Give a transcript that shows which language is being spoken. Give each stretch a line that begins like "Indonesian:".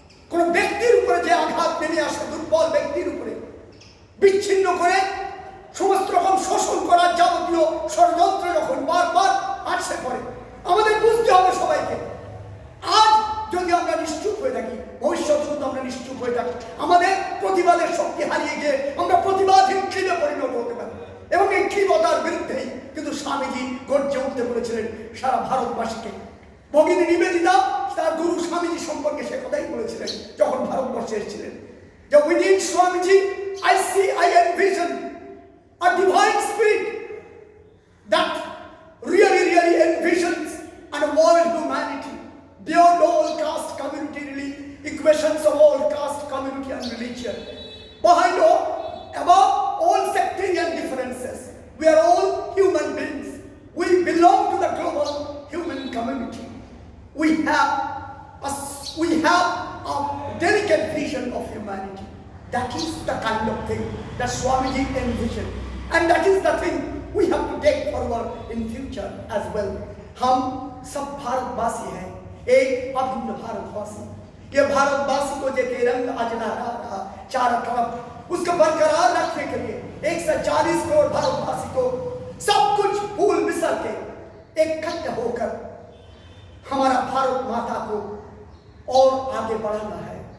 Bangla: কোনো ব্যক্তির উপরে যে আঘাত নেমে আসে, দুর্বল ব্যক্তির উপরে বিচ্ছিন্ন করে সমস্ত রকম শোষণ করার যাবতীয় ষড়যন্ত্র যখন বারবার আসে পড়ে, আমাদের বুঝতে হবে সবাইকে। আজ যদি আমরা নিশ্চুপ হয়ে থাকি, ভবিষ্যতে কিন্তু আমরা নিশ্চুপ হয়ে থাকি, আমাদের প্রতিবাদের শক্তি হারিয়ে গিয়ে আমরা প্রতিবাদহীন ক্ষীণে পরিণত হতে পারি। এবং এই ক্ষীণতার বিরুদ্ধেই কিন্তু স্বামীজি গর্জে উঠতে বলেছিলেন সারা ভারতবাসীকে। ভগিনী নিবেদিতা তার গুরু স্বামীজি সম্পর্কে সে কথাই বলেছিলেন যখন ভারতবর্ষে এসেছিলেন, যে within Swamiji
English: I envision a divine spirit that really envisions a world humanity beyond all caste community equations of all caste community and religion, behind all, above all sectarian differences. We are all human beings. We belong to the global human community. We have a delicate vision of humanity. That is the kind of thing that Swamiji envisioned, and that is the thing we have to take forward in future as well.
Hindi: हम सब भारतवासी हैं, एक अभिन्न भारतवासी। ये भारतवासी को देखे रंग आज लहरा रहा चारों तरफ, उसको बरकरार रखने के लिए 140 करोड़ भारतवासी को सब कुछ भूल बिसर के इकट्ठा होकर हमारा भारत माता को और आगे बढ़ाना है।